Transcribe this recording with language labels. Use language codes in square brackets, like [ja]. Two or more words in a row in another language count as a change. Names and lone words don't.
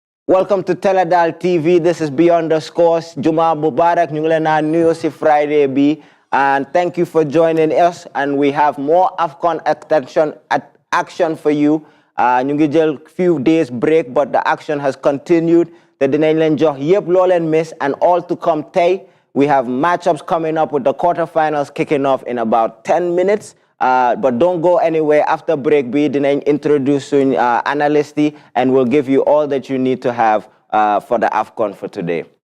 [en] Welcome to Teledal TV. This is Beyond the Scores. [ar] جمعة مبارك, [wo] ñu ngi leen a nuyu ci Friday bi. [en] And thank you for joining us. And we have more AFCON action for you. [wo] Ñu ngi jël [en] few days break, but the action has continued. [wo] The dinañ leen jox yépp loo leen miss [en] and all to come [wo] tey. [en] We have matchups coming up with the quarterfinals kicking off in about 10 minutes. But don't go anywhere. After break, we dinañ introduce analyst and we'll give you all that you need to have for the AFCON for today.